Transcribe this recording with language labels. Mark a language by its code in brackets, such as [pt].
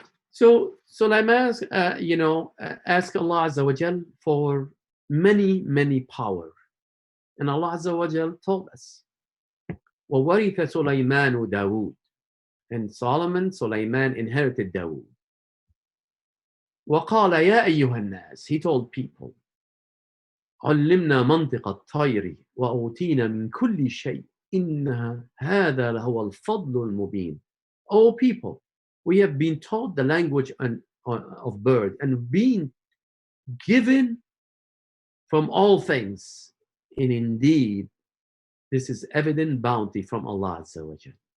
[en] So Sulaiman asked Allah Azza wa Jal for many power, and Allah Azza wa Jal told us, [ar] وَوَرِثَ سُلَيْمَانُ دَاوُودَ, [en] and Sulaiman inherited Dawood. [ar] وَقَالَ يَا أَيُّهَا النَّاسِ, [en] he told people, [ar] عَلِّمْنَا مَنْطِقَ الطَّيْرِ وَأُوتِينَا مِنْ كُلِّ شَيْءٍ إِنَّ هَذَا لَهُوَ الْفَضْلُ الْمُبِينُ. [en] O people, we have been taught the language of bird and been given from all things, and indeed this is evident bounty from Allah Azza wa Jal.